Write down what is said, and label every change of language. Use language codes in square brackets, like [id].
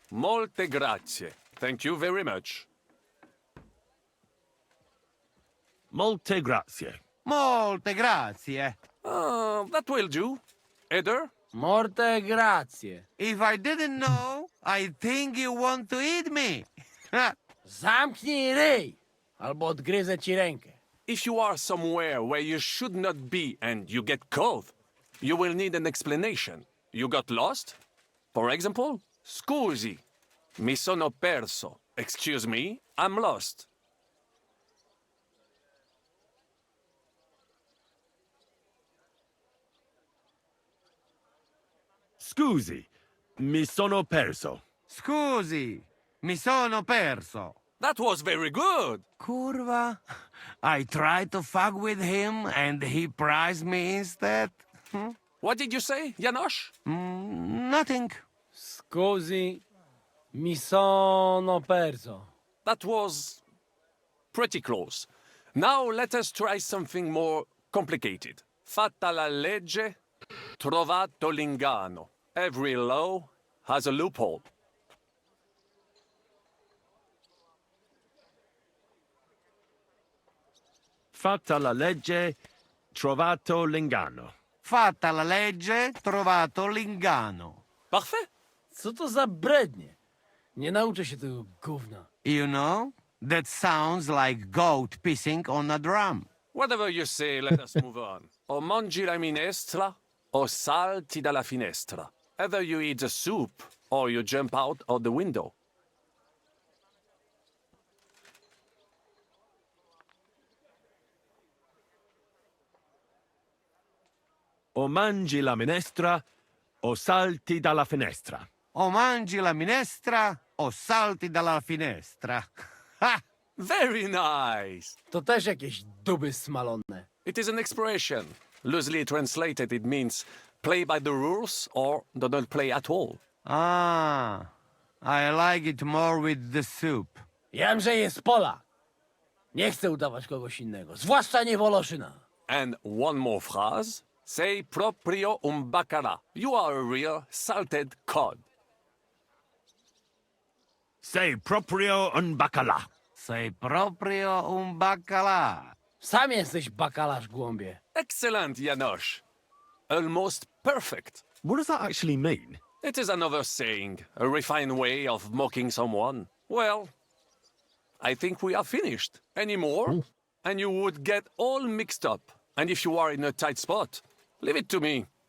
[it] Molte grazie. [en] Thank you very much. [it] Molte grazie. Molte grazie. [en] That will do. Eder? [it] Morte grazie. [en] If I didn't know, I think you want to eat me. [pl] Zamknij ryj, albo odgryzę ci rękę. [en] If you are somewhere where you should not be and you get caught, you will need an explanation. You got lost? For example, [it] scusi, mi sono perso. [en] Excuse me, I'm lost. [it] Scusi, mi sono perso. Scusi, mi sono perso. [en] That was very good. [pl] Curva. [en] I tried to fuck with him and he prized me instead. What did you say, Janosch? Nothing. [it] Scusi, Mi sono perso. [en] That was pretty close. Now let us try something more complicated. [it] Fatta la legge, trovato l'ingano. [en] Every law has a loophole. [it] Fatta la legge, trovato l'ingano. Fatta la legge, trovato l'ingano. [fr] Parfait. [pl] Co to za brednie? Nie nauczę się tego gówna. [en] You know, that sounds like goat pissing on a drum. Whatever you say, let us move on. [it] O mangi la minestra, o salti dalla finestra. [en] Either you eat the soup, or you jump out of the window. [it] O mangi la minestra, o salti dalla finestra. O mangi la minestra, o salti dalla finestra. Ha! [en] Very nice. [pl] To też jakieś duby smalone. [en] It is an expression. Loosely translated, it means play by the rules or do not play at all. Ah, I like it more with the soup. [pl] Jam, że jest Polak. Nie chcę udawać kogoś innego, zwłaszcza nie Woloszyna. [en] And one more phrase. [it] Sei proprio un baccara. [en] You are a real salted cod. [it] Sei proprio un bacala. Sei proprio un baccalà. [pl] Sam jesteś bakalarz, głąbie. [en] Excellent, Janosch. Almost perfect. What does that actually mean? It is another saying, a refined way of mocking someone. Well, I think we are finished. Any more? And you would get all mixed up. And if you are in a tight spot, leave it to me.